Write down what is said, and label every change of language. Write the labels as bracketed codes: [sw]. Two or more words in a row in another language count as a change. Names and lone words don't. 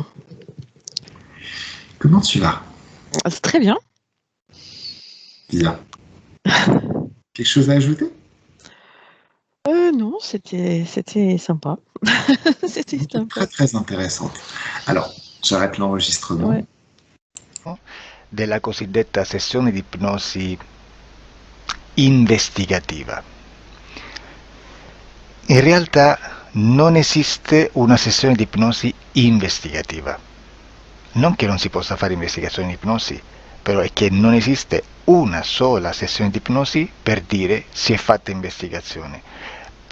[fr] Comment tu vas? Ah, c'est très bien. Bien. Quelque chose à ajouter? Non, c'était sympa. C'était Ok, sympa. très très intéressante. Alors, j'arrête l'enregistrement. Ouais. [it] Della cosiddetta sessione di ipnosi investigativa. In realtà non esiste una sessione di ipnosi investigativa. Non che non si possa fare investigazione di ipnosi, però è che non esiste una sola sessione di ipnosi per dire si è fatta investigazione.